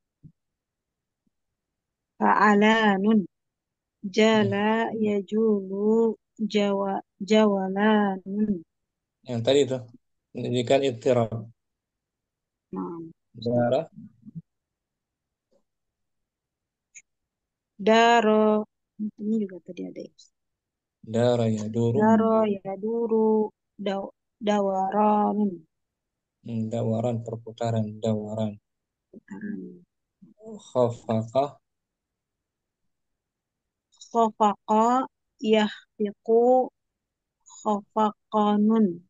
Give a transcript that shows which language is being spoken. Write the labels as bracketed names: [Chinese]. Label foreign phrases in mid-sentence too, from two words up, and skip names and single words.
[Arabic] Fa'alanun. جال يجول جولان. [Indonesian] Yang tadi itu menunjukkan ittirab. Nah, [Arabic] Zara, daro. [Indonesian] Ini juga tadi ada ya. [Arabic] دار يدور, دار يدور دوران. [Indonesian] dawaran perputaran, dawaran. Putaran. [Arabic] Khafaqah, خفق يخفق خفقان.